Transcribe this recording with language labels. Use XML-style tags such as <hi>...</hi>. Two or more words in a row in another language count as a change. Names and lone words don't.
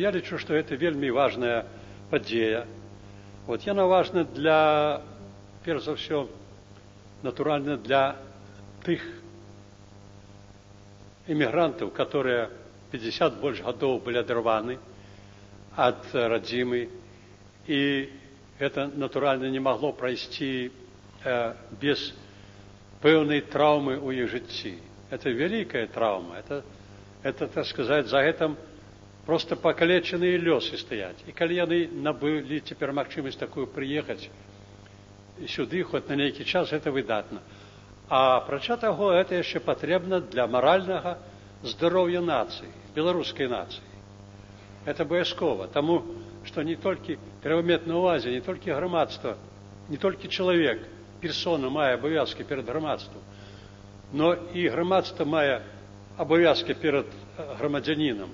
<be>Я лічу, што гэта вельмі важная падзея. Вот яна важна для, перш за ўсё, натуральна, для тых эмігрантаў, которые 50 больш гадоў былі адарваны ад радзімы, і это, натуральна,</be> <ru>не могло пройти</ru> <be>без пэўнай траўмы ў іх жыцці.</be> <ru>Это великая травма. Это, так сказать, за этим просто покалеченыя</ru> <be>лёсы стаяць. І калі яны набылі цяпер магчымасць такую прыехаць сюды хоць на нейкі час, гэта выдатна. А апрача таго, гэта яшчэ патрэбна для маральнага здароўя нацыі, беларускай нацыі. Это абавязкова, таму што не толькі трэба мець на ўвазе, не толькі грамадства, не толькі чалавек, персона мае абавязкі перад грамадствам, но і грамадства мае абавязкі перад грамадзянінам.</be>